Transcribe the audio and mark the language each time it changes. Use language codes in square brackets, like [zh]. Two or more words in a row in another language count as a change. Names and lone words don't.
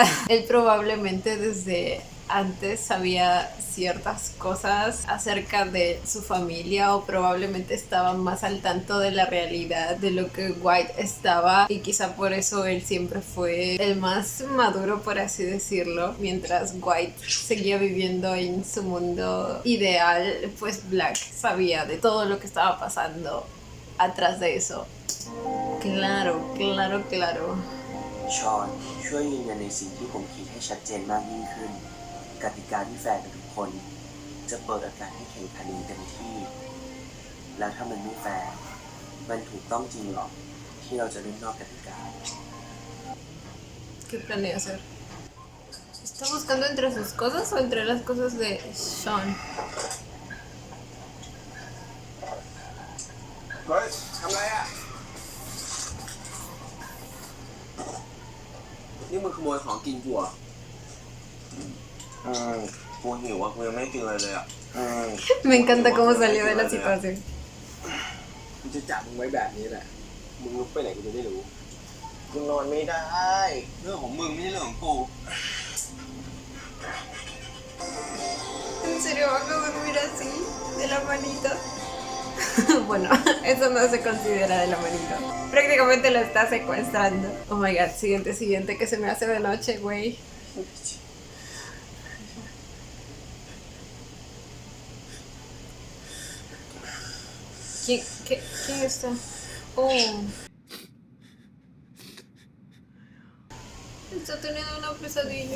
[es] Él probablemente desde antes sabía ciertas cosas acerca de su familia o probablemente estaba más al tanto de la realidad de lo que White estaba y quizá por eso él siempre fue el más maduro, por así decirlo, mientras White seguía viviendo en su mundo ideal. Pues Black sabía de todo lo que estaba pasando atrás de eso. Claro. [th] ชอนช่วยยืนยันในสิ่งที่ผมคิดให้ชัดเจนมากยิ่งขึ้นกติกาที่แฟร์กับทุกคนจะเปิดโอกาสให้แข่งขันอย่างเต็มที่แล้วถ้ามันไม่แฟร์มันถูกต้องจริงหรอที่เราจะเล่นนอกกติกา [es] ¿Qué planea hacer? ¿Está buscando entre sus cosas o entre las cosas de Sean? [th] เฮ้ยทำไรอ่ะ นี่มึงขโมยของกินกูเหรอกูหิวอ่ะกูยังไม่กินเลยอ่ะ [es] Me encanta cómo salió de la situación. [th] กูจะจับมึงไว้แบบนี้แหละ มึงลุกไปไหนกูจะได้รู้ กูนอนไม่ได้ เรื่องของมึงไม่ใช่เรื่องของกู [es] ¿En serio vas a dormir así? ¿De la manito? Bueno, eso no se considera de la manito. Prácticamente lo está secuestrando. [en] Oh my god, [es] siguiente que se me hace de noche, güey. ¿Quién está? Oh. Está teniendo una pesadilla.